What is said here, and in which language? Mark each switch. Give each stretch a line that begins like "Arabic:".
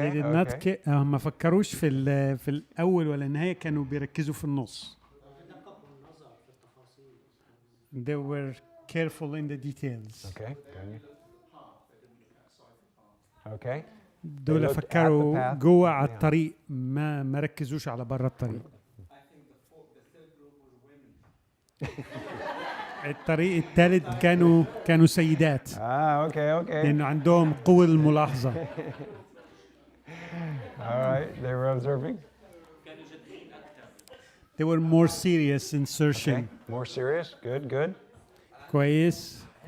English: They did not
Arabic: ما فكروش في الأول ولا النهاية، كانوا بيركزوا في النص.
English: They were careful in the details. Okay. Okay.
Arabic: دول فكروا جوه على الطريق، ما ركزوش على برا الطريق. الطريق الثالث كانوا سيدات.
English: Okay.
Arabic: لأنه عندهم قوة الملاحظة.
English: All right, they were observing. They were more serious in searching. Okay. More serious. Good.
Arabic: كويس.